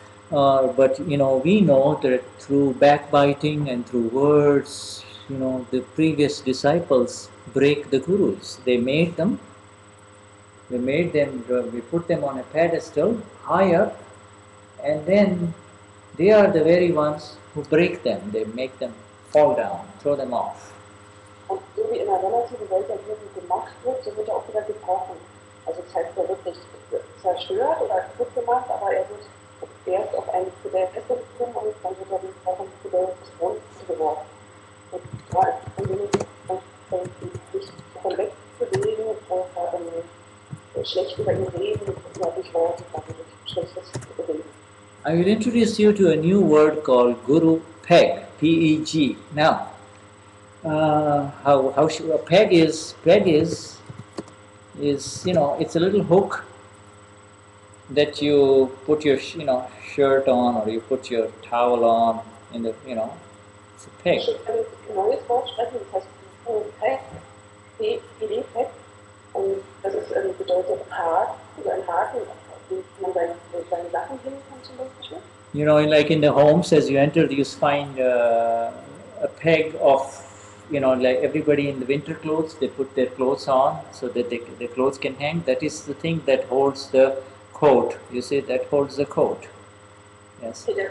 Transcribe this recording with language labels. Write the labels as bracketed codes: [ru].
[en] But we know that through backbiting and through words, the previous disciples break the gurus. We put them on a pedestal high up, and then they are the very ones who break them. They make them fall down, throw them off. [de] Und so wie in der relativen Welt der Guru gemacht wird, so wird er auch wieder gebrochen. Also das heißt, er wird nicht zerstört oder kaputt gemacht, aber er wird erst auf einen Podest gekommen und dann wird er wieder auf ein Podest geworfen. Und da ist es sich davon wegzubewegen oder schlecht über ihn reden oder durch Worte durch schlechtes Reden. [en] I will introduce you to a new word called Guru Peg, P-E-G. Now, how should a peg is it's a little hook that you put your shirt on or you put your towel on in the it's a peg. [de] Ich will ein neues Wort sprechen, das heißt Peg, P-E-G, und das ist bedeutet Haken, also ein Haken, wie man seine Sachen hängen kann zum Beispiel. [en] Like in the homes, as you enter, you find a peg of, like everybody in the winter clothes, they put their clothes on so that their clothes can hang. That is the thing that holds the coat. You see, that holds the coat. Yes.